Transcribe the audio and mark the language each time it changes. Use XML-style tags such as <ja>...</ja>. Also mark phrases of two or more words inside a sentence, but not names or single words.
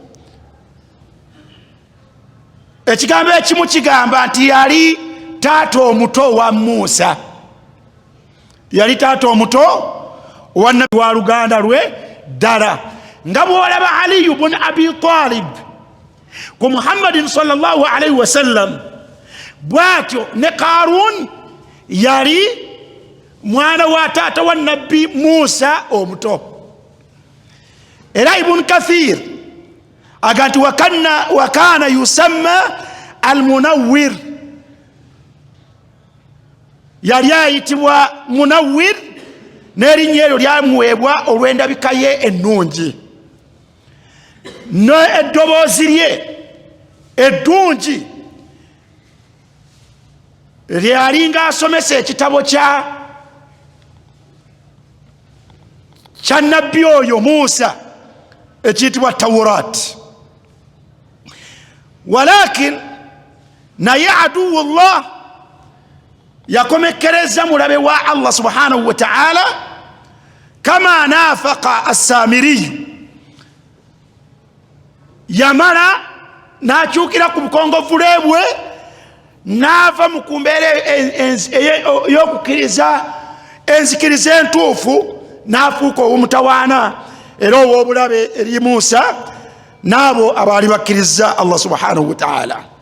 <lg>Ekigambo ekimu kigamba nti yali taata omuto wa Musa, yali taata omuto wa nabbi wa luganda lwe ddala, nga bw'olaba Ali ibn Abi Talib ku Muhammadin</lg> <ar>صلى الله عليه وسلم,</ar> <lg>bw'atyo ne Qarun yali mwana wa taata wa nabbi Musa omuto. Era Ibn Kathir aganti</lg> <ar>وكان يسمى</ar> <lg>al-Munawwir, yali ayitibwa Munawwir n'erinnya eryo lyamuweebwa olw'endabika ye ennungi n'eddoboozi lye eddungi, lyalinga asomesa ekitabo kya nabbi oyo Musa ekiyitibwa Tawrat. Walakin naye aduwullah yakomekereza mulabe wa Allah</lg> <ar>سبحانه وتعالى, كما نافق السامري,</ar> <lg>yamala n'akyukira ku bukongovule bwe n'ava mu kumbeera ey'okukkiriza enzikiriza entuufu n'afuuka ow'omutawaana era ow'obulabe eri Musa n'abo abaali bakkiriza Allah</lg> <ar>سبحانه وتعالى.</ar>